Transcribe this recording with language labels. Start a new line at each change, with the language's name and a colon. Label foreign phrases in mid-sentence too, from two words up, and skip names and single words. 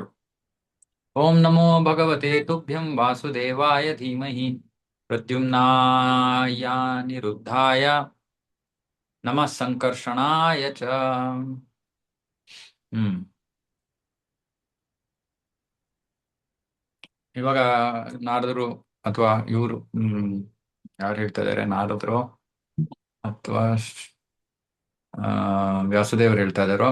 Sanskrit: ಓಂ ನಮೋ ಭಗವತೆ ತುಭ್ಯಂ ವಾಸುದೇವಾಯ ಧೀಮಹಿ ಪ್ರದ್ಯುಮ್ನಾಯ ನಿರುದ್ಧಾಯ ನಮಃ ಸಂಕರ್ಷಣಾಯ ಚ.
Kannada: ಹ್ಮ್ ಇವಾಗ ನಾರದರು ಅಥವಾ ಇವರು ಯಾರು ಹೇಳ್ತಾ ಇದಾರೆ, ನಾರದರು ಅಥವಾ ವ್ಯಾಸದೇವರು ಹೇಳ್ತಾ ಇದಾರೋ.